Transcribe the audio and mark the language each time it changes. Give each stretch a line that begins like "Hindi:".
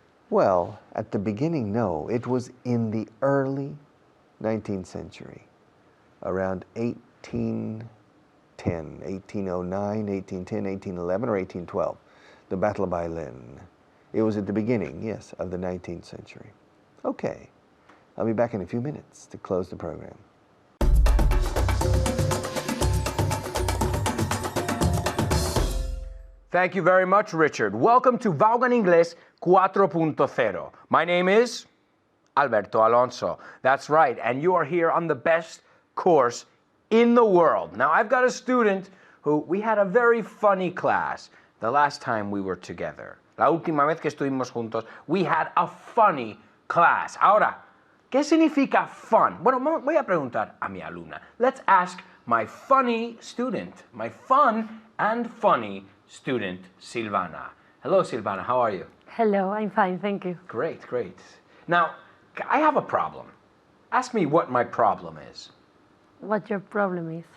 English: Well, at the beginning, no. It was in the early 19th century, around 1810, 1809, 1810, 1811, or 1812, the Battle of Baylen. It was at the beginning, yes, of the 19th century. Okay, I'll be back in a few minutes to close the program. Thank you very much, Richard. Welcome to Vaughan Inglés 4.0. My name is Alberto Alonso. That's right, and you are here on the best course in the world. Now, I've got a student who we had a very funny class the last time we were together.
Spanish: La última vez que estuvimos juntos,
English: we had a funny class.
Spanish: Ahora, ¿qué significa fun? Bueno, voy a preguntar a mi alumna.
English: Let's ask my funny student, my fun and funny student, Silvana. Hello, Silvana, how are you? Hello, I'm fine, thank you. Great, great. Now, I have a problem. Ask me what my problem is. What your problem is?